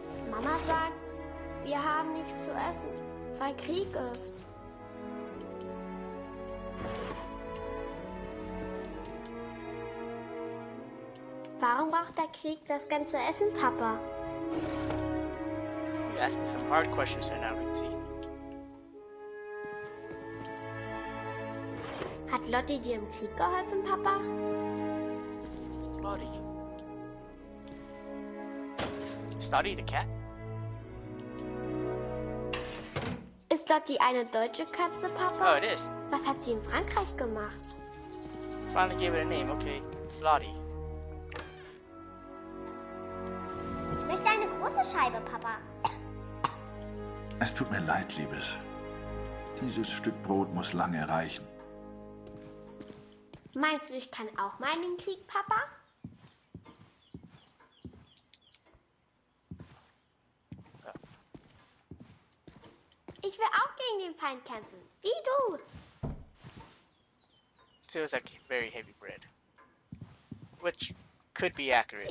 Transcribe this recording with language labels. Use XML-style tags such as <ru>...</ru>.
<de>Mama sagt, wir haben nichts zu essen, weil Krieg ist. Warum braucht der Krieg das ganze Essen, Papa?</de> <en>You're asking some hard questions right now, Ritzy.</en> <de>Hat Lottie dir im Krieg geholfen, Papa? Lottie.</de> <en>Is Lottie the cat?</en> <de>Ist Lottie eine deutsche Katze, Papa?</de> <en>Oh, it is.</en> <de>Was hat sie in Frankreich gemacht?</de> <en>Finally gave it a name. Okay, it's Lottie.</en> <de>Ich möchte eine große Scheibe, Papa. Es tut mir leid, Liebes. Dieses Stück Brot muss lange reichen. Meinst du, ich kann auch mal in den Krieg, Papa? Ich will auch gegen den Feind kämpfen, wie du.</de> <en>Feels like very heavy bread. Which could be accurate.</en>